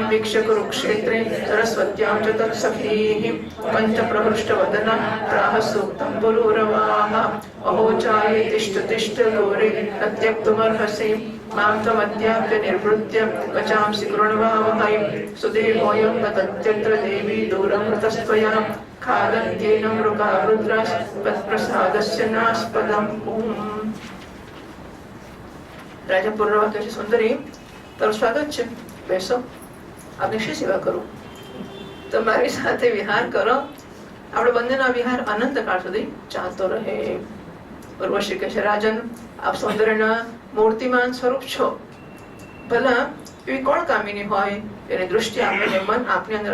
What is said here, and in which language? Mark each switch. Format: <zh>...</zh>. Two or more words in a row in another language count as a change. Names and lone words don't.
<sa>वीक्ष्य कुरुक्षेत्रे सरस्वत्यां च तत्सखीः पञ्चप्रहृष्टवदना प्राह सूक्तं पुरूरवाः अहो चाये तिष्ठ तिष्ठ घोरे न त्यक्तुमर्हसि मां त्वमद्याप्य निर्वृत्य वचांसि कृण्वावहै सुदेहोऽयं गतत्यत्र देवी दूरं हृतस्त्वया खादन्त्येन मृगा रुद्रास्पत्प्रसादस्य नास्पदम्</sa> <gu>राजा पुनर्वा કહે છે સુંદરી તારું સ્વાગત છે બેસો આપની શી સેવા કરું તમારી સાથે વિહાર કરો આપણે બંનેના વિહાર અનંત કાળ સુધી ચાલતો રહે ઉર્વશી કહે છે રાજન આપ સૌંદર્યના મૂર્તિમાન સ્વરૂપ છો ભલા એવી કોણ કામિની હોય એની દૃષ્ટિ આપીને મન આપની અંદર</gu>